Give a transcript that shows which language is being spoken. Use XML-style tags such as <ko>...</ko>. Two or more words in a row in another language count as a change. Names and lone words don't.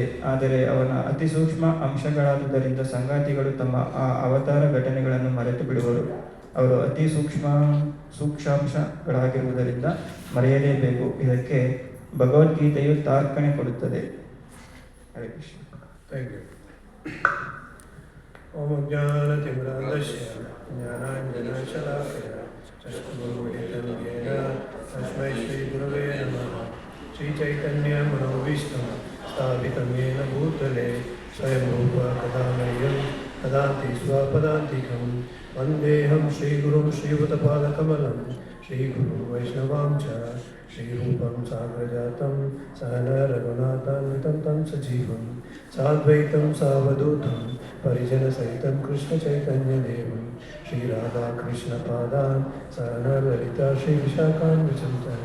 <kn>ಆದರೆ ಅವನ ಅತಿ ಸೂಕ್ಷ್ಮ ಅಂಶಗಳಾದುದರಿಂದ ಸಂಗಾತಿಗಳು ತಮ್ಮ ಆ ಅವತಾರ ಘಟನೆಗಳನ್ನು ಮರೆತು ಬಿಡುವರು. ಅವರು ಅತಿ ಸೂಕ್ಷ್ಮಾಂಶಗಳಾಗಿರುವುದರಿಂದ ಮರೆಯಲೇಬೇಕು. ಇದಕ್ಕೆ ಭಗವದ್ಗೀತೆಯು ತಾರ್ಕಣೆ ಕೊಡುತ್ತದೆ. ಹರೇ ಕೃಷ್ಣ.</kn> <en>thank you.</en> <sa>ಓಂ ಜ್ಞಾನತಿಮಿರಾಂಧಸ್ಯ ಜ್ಞಾನಾಂಜನಶಲಾಕಯ ಚಕ್ಷುರುಮಿಲಿತಂ ಯೇನ ತಸ್ಮೈ ಶ್ರೀ ಗುರವೇ ನಮಃ. श्रीचैतन्यमनोभीष्टं स्थापितं येन भूतले स्वयं रूप कदा मह्यं ददाति स्वपदान्तिकं वन्देऽहं श्रीगुरुं श्रीयुतपादकमलं श्रीगुरुं वैष्णवां च श्रीरूपं साग्रजातं सहन रघुनाथान्वितं तं सजीवं साद्वैतं सावधूतं परिजनसहितं कृष्णचैतन्यदेवं श्रीराधाकृष्णपादान् सहन ललिता श्रीविशाखान् विचिन्तयन्.</sa>